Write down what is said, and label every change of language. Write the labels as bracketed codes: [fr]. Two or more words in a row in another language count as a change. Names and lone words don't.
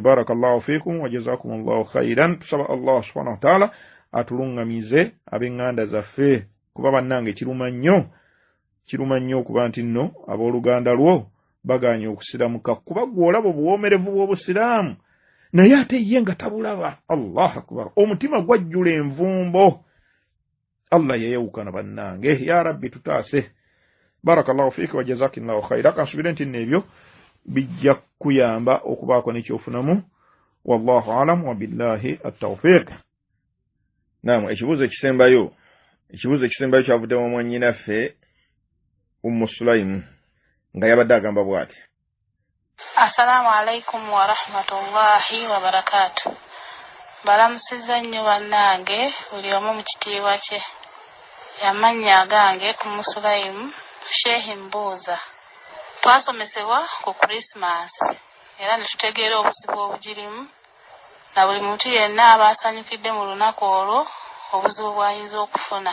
[ar] بارك الله فيكم وجزاكم الله خيرا. [lg] Tusaba Allah [ar] سبحانه وتعالى [lg] atuluŋŋamize ab'eŋŋanda zaffe, kuba bannange kiruma nnyo okuba nti nno abooluganda lwo baganye okusiramuka kuba gwolaba obuwoomerevu bw'obusiraamu naye ate ye nga tabulaba. [ar] الله أكبر, [lg] omutima gwajjula envumbo. Allah yeyawukana bannange. [ar] يا ربي [lg] tutaase. [ar] بارك الله فيك وجزاك الله خيرا. [lg] Kansubire nti nebyo bijja kuyamba okubaako n'ekyofunamu. [ar] والله أعلم وبالله التوفيق. [lg] Naam, ekibuuzo ekisembayo kyavuddemu mwannyinaffe Sulaim nga yabadde agamba bw'ati. [ar] السلام عليكم ورحمة الله وبركاته. [lg] Balamusiza nnyo bannange buli omu mu kitiibwa kye. Amannya gange Sulaim Sheikh Mbuuza. Twasomesebwa ku Christmas era ne tutegeera obuzibu obugirimu na buli muntu yenna aba asanyukidde mu lunaku olwo obuzibu bw'ayinza okufuna.